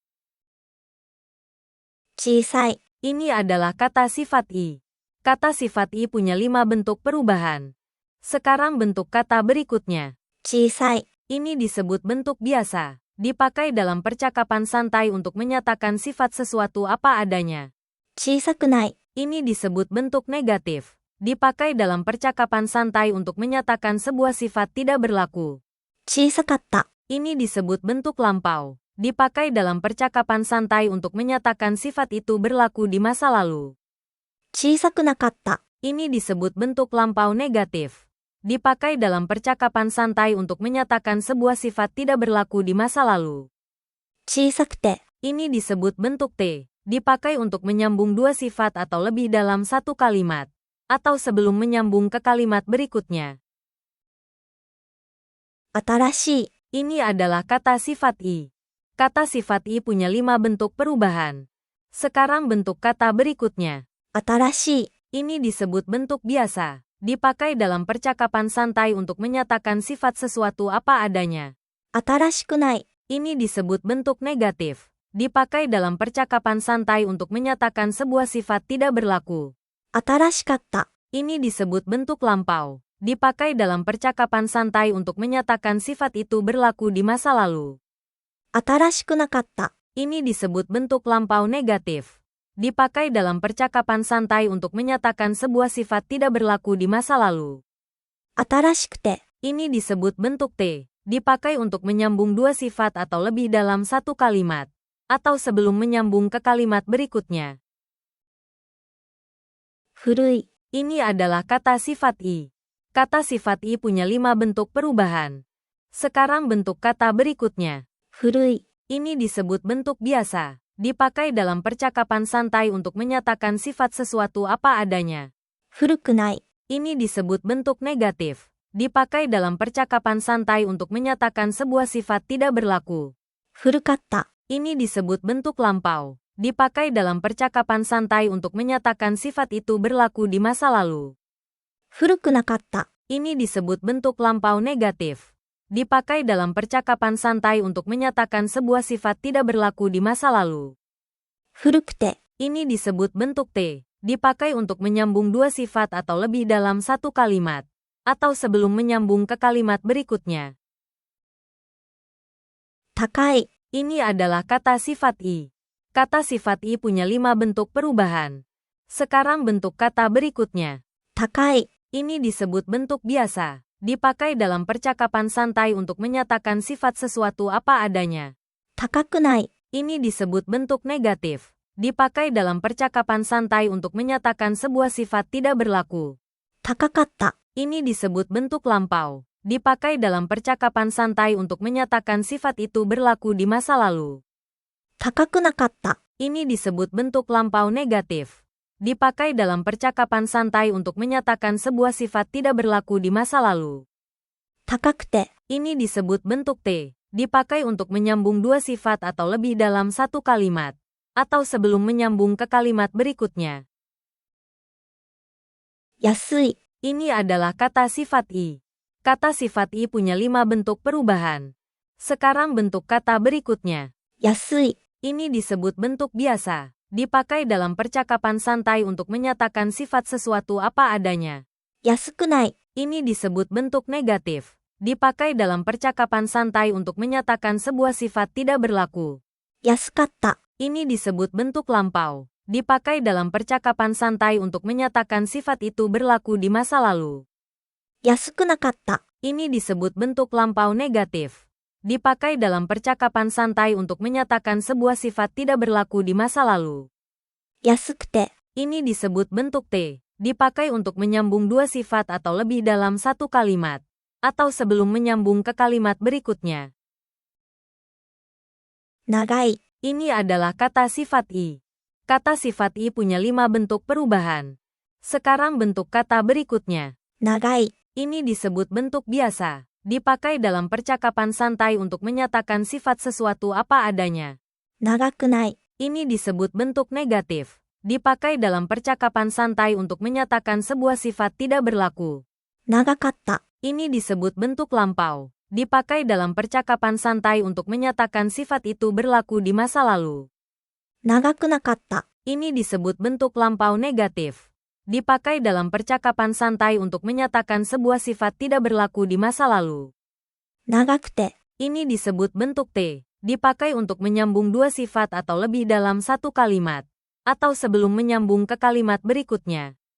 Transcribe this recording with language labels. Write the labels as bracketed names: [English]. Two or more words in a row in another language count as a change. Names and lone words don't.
[Japanese] 小さい、 [Indonesian] Ini adalah kata sifat i. Kata sifat i punya 5 bentuk perubahan. Sekarang bentuk kata berikutnya. [Japanese] 小さい、 [Indonesian] Ini disebut bentuk biasa. Dipakai dalam percakapan santai untuk menyatakan sifat sesuatu apa adanya. [Japanese] 小さくない、 [Indonesian] Ini disebut bentuk negatif. Dipakai dalam percakapan santai untuk menyatakan sebuah sifat tidak berlaku. [Japanese] 小さかった、 [Indonesian] Ini disebut bentuk lampau. Dipakai dalam percakapan santai untuk menyatakan sifat itu berlaku di masa lalu. [Japanese] 小さくなかった、 [Indonesian] Ini disebut bentuk lampau negatif. Dipakai dalam percakapan santai untuk menyatakan sebuah sifat tidak berlaku di masa lalu. [Japanese] 小さくて、 [Indonesian] Ini disebut bentuk T. Dipakai untuk menyambung 2 sifat atau lebih dalam satu kalimat. Atau sebelum menyambung ke kalimat berikutnya. [Japanese] 新しい、 [Indonesian] Ini adalah kata sifat i. Kata sifat i punya 5 bentuk perubahan. Sekarang bentuk kata berikutnya. [Japanese] 新しい、 [Indonesian] Ini disebut bentuk biasa. Dipakai dalam percakapan santai untuk menyatakan sifat sesuatu apa adanya. [Japanese] 新しくない、 [Indonesian] Ini disebut bentuk negatif. Dipakai dalam percakapan santai untuk menyatakan sebuah sifat tidak berlaku. [Japanese] 新しかった、 [Indonesian] Ini disebut bentuk lampau. Dipakai dalam percakapan santai untuk menyatakan sifat itu berlaku di masa lalu. [Japanese] 新しくなかった、 [Indonesian] Ini disebut bentuk lampau negatif. Dipakai dalam percakapan santai untuk menyatakan sebuah sifat tidak berlaku di masa lalu. [Japanese] 新しくて、 [Indonesian] Ini disebut bentuk T. Dipakai untuk menyambung 2 sifat atau lebih dalam satu kalimat. Atau sebelum menyambung ke kalimat berikutnya. [Japanese] 古い、 [Indonesian] Ini adalah kata sifat i. Kata sifat i punya 5 bentuk perubahan. Sekarang bentuk kata berikutnya. [Japanese] 古い、 [Indonesian] Ini disebut bentuk biasa. Dipakai dalam percakapan santai untuk menyatakan sifat sesuatu apa adanya. [Japanese] 古くない、 [Indonesian] Ini disebut bentuk negatif. Dipakai dalam percakapan santai untuk menyatakan sebuah sifat tidak berlaku. [Japanese] 古かった、 [Indonesian] Ini disebut bentuk lampau. Dipakai dalam percakapan santai untuk menyatakan sifat itu berlaku di masa lalu. [Japanese] 古くなかった、 [Indonesian] Ini disebut bentuk lampau negatif. Dipakai dalam percakapan santai untuk menyatakan sebuah sifat tidak berlaku di masa lalu. [Japanese] 古くて、 [Indonesian] Ini disebut bentuk T. Dipakai untuk menyambung 2 sifat atau lebih dalam satu kalimat. Atau sebelum menyambung ke kalimat berikutnya. [Japanese] 高い、 [Indonesian] Ini adalah kata sifat i. Kata sifat i punya 5 bentuk perubahan. Sekarang bentuk kata berikutnya. [Japanese] 高い、 [Indonesian] Ini disebut bentuk biasa. Dipakai dalam percakapan santai untuk menyatakan sifat sesuatu apa adanya. [Japanese] 高くない、 [Indonesian] Ini disebut bentuk negatif. Dipakai dalam percakapan santai untuk menyatakan sebuah sifat tidak berlaku. [Japanese] 高かった、 [Indonesian] Ini disebut bentuk lampau. Dipakai dalam percakapan santai untuk menyatakan sifat itu berlaku di masa lalu. [Japanese] 高くなかった、 [Indonesian] Ini disebut bentuk lampau negatif. Dipakai dalam percakapan santai untuk menyatakan sebuah sifat tidak berlaku di masa lalu. [Japanese] 高くて、 [Indonesian] Ini disebut bentuk T. Dipakai untuk menyambung dua sifat atau lebih dalam satu kalimat. Atau sebelum menyambung ke kalimat berikutnya. [Japanese] 安い、 [Indonesian] Ini adalah kata sifat i. Kata sifat i punya 5 bentuk perubahan. Sekarang bentuk kata berikutnya. [Japanese] 安い、 [Indonesian] Ini disebut bentuk biasa. Dipakai dalam percakapan santai untuk menyatakan sifat sesuatu apa adanya. [Japanese] 安くない、 [Indonesian] Ini disebut bentuk negatif. Dipakai dalam percakapan santai untuk menyatakan sebuah sifat tidak berlaku. [Japanese] 安かった、 [Indonesian] Ini disebut bentuk lampau. Dipakai dalam percakapan santai untuk menyatakan sifat itu berlaku di masa lalu. [Japanese] 安くなかった、 [Indonesian] Ini disebut bentuk lampau negatif. Dipakai dalam percakapan santai untuk menyatakan sebuah sifat tidak berlaku di masa lalu. [Japanese] 安くて、 [Indonesian] Ini disebut bentuk T. Dipakai untuk menyambung dua sifat atau lebih dalam satu kalimat. Atau sebelum menyambung ke kalimat berikutnya. [Japanese] 長い、 [Indonesian] Ini adalah kata sifat i. Kata sifat i punya 5 bentuk perubahan. Sekarang bentuk kata berikutnya. [Japanese] 長い、 [Indonesian] Ini disebut bentuk biasa. Dipakai dalam percakapan santai untuk menyatakan sifat sesuatu apa adanya. [Japanese] 長くない、 [Indonesian] Ini disebut bentuk negatif. Dipakai dalam percakapan santai untuk menyatakan sebuah sifat tidak berlaku. [Japanese] 長かった、 [Indonesian] Ini disebut bentuk lampau. Dipakai dalam percakapan santai untuk menyatakan sifat itu berlaku di masa lalu. [Japanese] 長くなかった、 [Indonesian] Ini disebut bentuk lampau negatif. Dipakai dalam percakapan santai untuk menyatakan sebuah sifat tidak berlaku di masa lalu. [Japanese] 長くて、 [Indonesian] Ini disebut bentuk T. Dipakai untuk menyambung dua sifat atau lebih dalam satu kalimat. Atau sebelum menyambung ke kalimat berikutnya.